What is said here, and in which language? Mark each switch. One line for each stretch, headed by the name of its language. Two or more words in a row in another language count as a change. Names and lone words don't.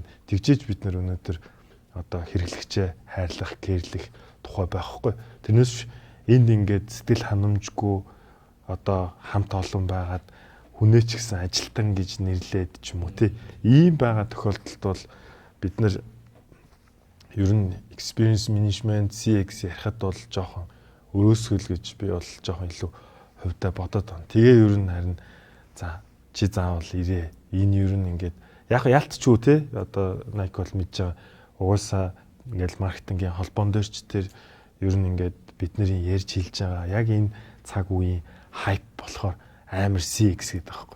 Mongolian: Тэгжиж бид нар өнөөдөр одоо хэрэглэгчээ хайрлах, кэрлэх тухай байхгүй. Тэрнээс энд ингээд сэтгэл ханамжгүй одоо хамт олон байгаад хүнээ ч гэсэн ажилтан гэж нэрлээд ч юм уу тий. Ийм байгаа тохиолдолд бол бид нар ер нь
English: experience management CX
Mongolian: ярихад бол жоохон өрөөсгөл гэж би бол жоохон илүү хувьдаа бодоод байна. Тэгээ ер нь харин за чи заавал ирээ. Энэ ер нь ингээд яг ялтчгүй тий. Одоо Nike бол мэдж байгаа угаасаа ингээл маркетингийн холбоон дээр ч тэр ер нь ингээд бидний ярьж хэлж байгаа яг энэ цаг үеийн хайп болохоор амар CX гэдэг байхгүй.